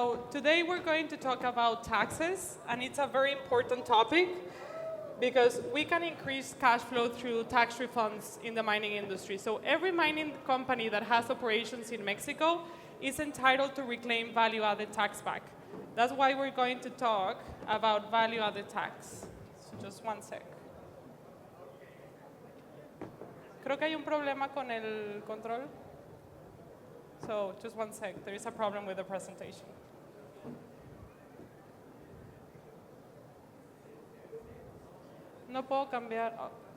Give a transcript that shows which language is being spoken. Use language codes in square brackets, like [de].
[en] today we're going to talk about taxes, and it's a very important topic because we can increase cash flow through tax refunds in the mining industry. So every mining company that has operations in Mexico is entitled to reclaim value-added tax back. That's why we're going to talk about value-added tax. So just one sec. [es] Creo que hay un problema con el control. [en] So just one sec. There is a problem with the presentation. [es] No puedo cambiar. Oh.